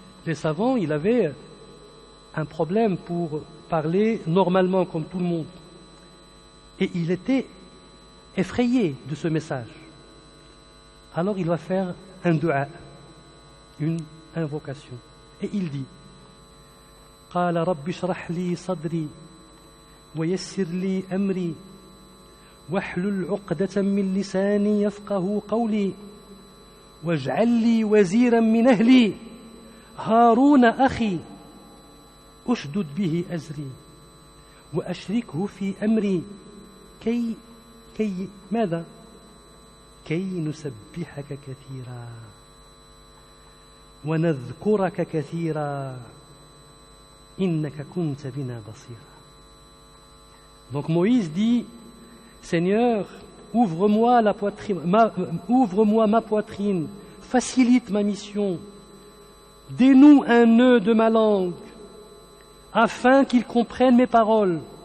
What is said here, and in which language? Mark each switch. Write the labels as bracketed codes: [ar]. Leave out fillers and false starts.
[fr] Les savants, il avait un problème pour parler normalement comme tout le monde. Et il était effrayé de ce message. Alors il va faire un dua, une invocation. Et il dit [ar] قال رب اشرح لي صدري ويسر لي أمري واحلل عقدة من لساني يفقه قولي واجعل لي وزيرا من أهلي هارون أخي أشدد به أزري وأشركه في أمري كي ماذا؟ كي نسبحك كثيرا ونذكرك كثيرا إنك كنت بنا بصيرا. [fr] Donc Moïse dit, Seigneur, ouvre-moi ma poitrine, facilite ma mission, dénoue un nœud de ma langue, afin qu'il comprenne mes paroles.